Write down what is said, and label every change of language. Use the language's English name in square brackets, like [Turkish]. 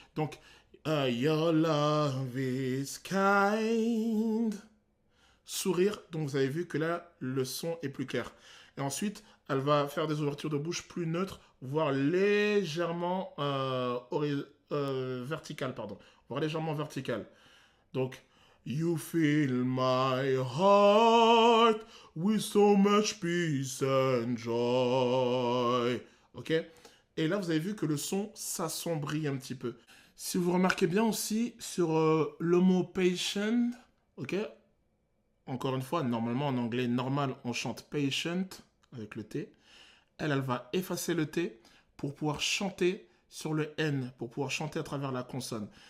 [French] Donc, [English] your love is kind. [French] Sourire, donc vous avez vu que là, le son est plus clair. Et ensuite, elle va faire des ouvertures de bouche plus neutres, voire légèrement verticales, pardon. Voire légèrement verticales. Donc, [English] you fill my heart with so much peace and joy. [French] Ok? Et là, vous avez vu que le son s'assombrit un petit peu. Si vous remarquez bien aussi sur le mot patient, ok? Encore une fois, normalement en anglais normal, on chante patient avec le T. Elle va effacer le T pour pouvoir chanter sur le N, pour pouvoir chanter à travers la consonne.